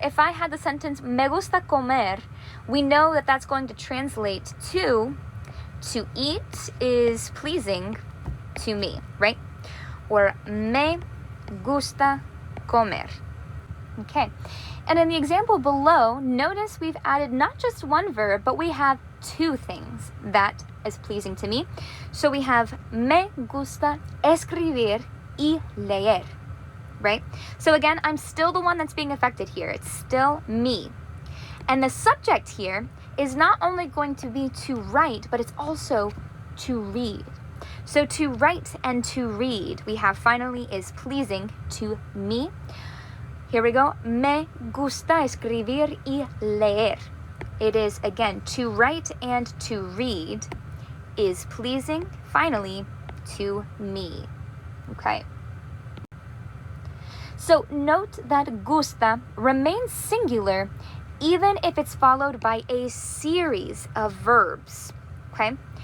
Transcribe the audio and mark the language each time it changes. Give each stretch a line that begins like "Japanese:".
English: If I had the sentence
Spanish: me gusta comer,
English: we know that that's going to translate to eat is pleasing to me, right? Or
Spanish: me gusta comer.
English: Okay, and in the example below, notice we've added not just one verb, but we have two things that is pleasing to me. So we have
Spanish: me gusta escribir y leer,
English: right? So again, I'm still the one that's being affected here. It's still me. And the subject here is not only going to be to write, but it's also to read. So to write and to read, we have finally is pleasing to me. Here we go.
Spanish: Me gusta escribir y leer.
English: It is, again, to write and to read is pleasing, finally, to me. Okay. So note that gusta remains singular even if it's followed by a series of verbs. Okay.